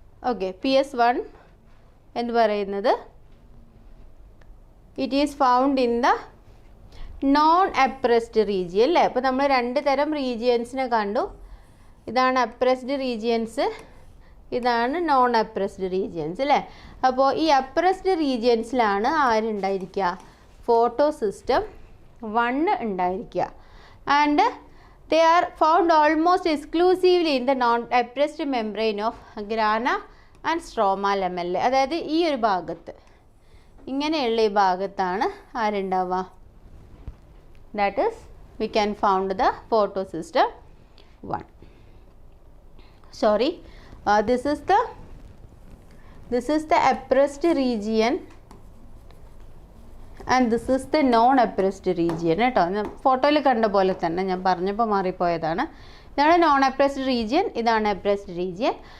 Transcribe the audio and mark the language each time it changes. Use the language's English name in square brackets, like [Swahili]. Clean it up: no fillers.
[English] okay, PS1 [Malayalam] എന്ന് പറയുന്നത് [English] It is found in the non appressed region അല്ലേ. [Malayalam] അപ്പോൾ നമ്മൾ 2 തരം റീജിയൻസിനെ കണ്ടു. ഇതാണ് അപ്രസ്ഡ് റീജിയൻസ്, ഇതാണ് നോൺ അപ്രസ്ഡ് റീജിയൻസ് അല്ലേ. അപ്പോൾ ഈ അപ്രസ്ഡ് റീജിയൻസിലാണ് ആരുണ്ടായിരിക്കുക? ഫോട്ടോസിസ്റ്റം 1 ഉണ്ടായിരിക്കുക. [English] And they are found almost exclusively in the non-appressed membrane of grana and stroma lamellae. [Malayalam] അതായത് ഈ ഒരു ഭാഗത്ത്, ഇങ്ങനെയുള്ള ഈ ഭാഗത്താണ് ആരുണ്ടാവുക? [English] That is, we can found the photosystem 1. Sorry, this is the appressed region and this is the non appressed region കേട്ടോ. [Malayalam] ഫോട്ടോയിൽ കണ്ട പോലെ തന്നെ, ഞാൻ പറഞ്ഞപ്പോൾ മാറിപ്പോയതാണ്. ഇതാണ് നോൺ അപ്രസ്ഡ് റീജിയൻ, ഇതാണ് അപ്രസ്ഡ് റീജിയൻ.